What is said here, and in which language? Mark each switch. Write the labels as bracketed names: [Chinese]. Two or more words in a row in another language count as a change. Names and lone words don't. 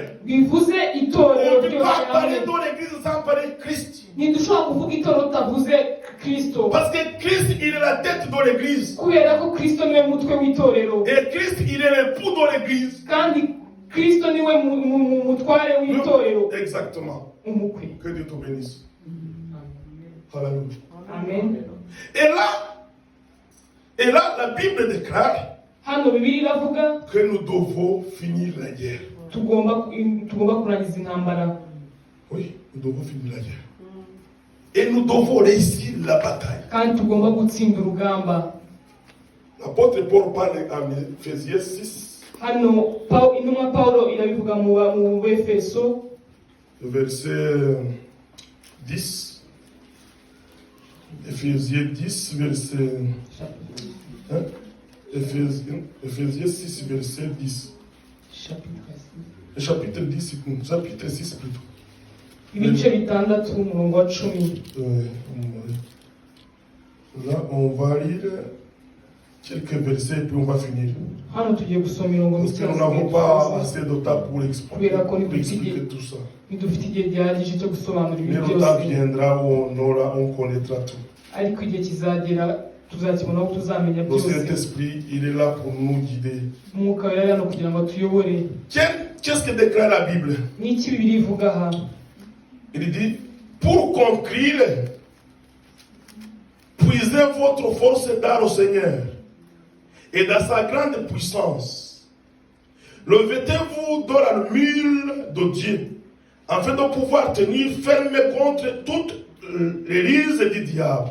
[Kinyarwanda] bivuze [French] On [Kinyarwanda] itorero [French] ne peut [Kinyarwanda] ryose [French] pas parler [Kinyarwanda] hamwe. [French] dans l'église sans parler de Christ. [Kinyarwanda] Ntidushobora kuvuga itorero tutavuze Kristo, [French] Parce que Christ, il est la tête dans l'église. [Kinyarwanda] kubera ko Kristo niwe mutwe w'itorero, [French] Et Christ, il est l'époux dans l'église. [Kinyarwanda] kandi Kristo niwe mutware w'itorero, [French] Exactement. [Kinyarwanda] umukwe. [French] Que Dieu te bénisse. Alléluia. [Kinyarwanda] Amen. [French] Et là, la Bible déclare [Kinyarwanda] Hano Bibiliya iravuga [French] que nous devons finir la guerre. [Kinyarwanda] tugomba kurangiza intambara, [French] Oui, nous devons finir la guerre. Et nous devons réussir la bataille. [Kinyarwanda] kandi tugomba gutsinda urugamba. [French] L'apôtre Paul parle en Ephésiens 6, [Kinyarwanda] Hano intumwa Pawulo irabivuga mu Befeso [French] verset 10. Ephésiens 10, verset... Hein? Ephésiens 6, verset 10. Chapitre 10, chapitre 6 plutôt. [Kinyarwanda] ibice bitandatu umurongo wa 10. [French] Là, on va lire quelques versets et puis on va finir. [Kinyarwanda] Hano tugiye gusoma imirongo [French] Parce que nous [Kinyarwanda] mike [French] n'avons pas assez de temps pour expliquer tout ça. [Kinyarwanda] ntidufite igihe gihagije cyo gusobanura [French] Mais [Kinyarwanda] ibintu [French] le temps [Kinyarwanda] byose, [French] viendra où on connaîtra tout. [Kinyarwanda] ariko igihe kizagera tuzakibona aho tuzamenya [French] Le [Kinyarwanda] byose. [French] Saint-Esprit, il est là pour nous guider. [Kinyarwanda] Umwuka wera hano kugira ngo atuyobore. [French] Qu'est-ce que déclare la Bible? [Kinyarwanda] N'iki Bibiliya ivuga aha? [French] Il dit, pour conclure, puisez votre force dans le Seigneur et dans sa grande puissance. Revêtez-vous dans l'armure de Dieu, afin de pouvoir tenir ferme contre toutes les ruses du diable.